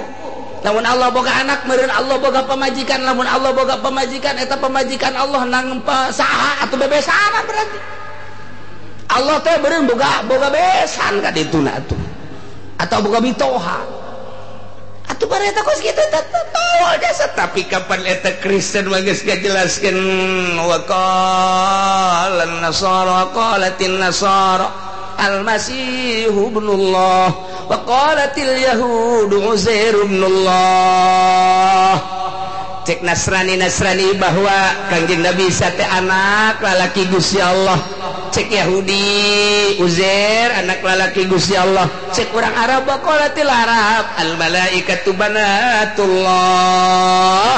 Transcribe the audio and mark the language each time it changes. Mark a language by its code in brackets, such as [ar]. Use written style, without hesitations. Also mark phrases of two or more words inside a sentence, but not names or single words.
[su] Lamun Allah boga anak meureun Allah boga pamajikan lamun Allah boga pamajikan eta pamajikan Allah nang saha atuh bebesanan berarti Allah teh beureun boga besan ka dituna atuh atau boga mitoha atuh bari eta kos kitu teh tahu jasa tapi kapan eta Kristen mah geus ngajelaskeun [ar] وقال النصارى قالت النصارى المسيح ابن الله وقالت اليهود عزير ابن الله. [su] Cek Nasrani bahwa Kangjeng Nabi Isa teh anak lalaki Gusti Allah. Cek Yahudi Uzair anak lalaki Gusti Allah. Cek orang Arab [ar] وقالت العرب الملائكة بنات الله.